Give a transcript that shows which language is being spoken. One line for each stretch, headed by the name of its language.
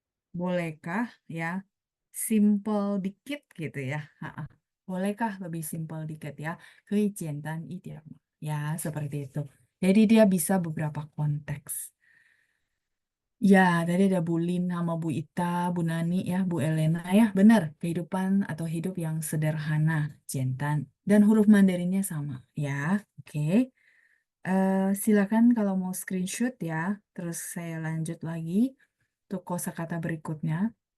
Indonesian: Bolehkah ya simple dikit gitu ya? Ha-ha. Bolehkah lebih simple dikit ya?
Chinese: 可以简单一点吗?
Indonesian: Ya, seperti itu. Jadi dia bisa beberapa konteks. Ya, tadi ada Bu Lin sama Bu Ita, Bu Nani ya, Bu Elena ya, benar. Kehidupan atau hidup yang sederhana, Jentan. Dan huruf Mandarinnya sama, ya. Oke. Silakan kalau mau screenshot ya. Terus saya lanjut lagi untuk kosakata berikutnya.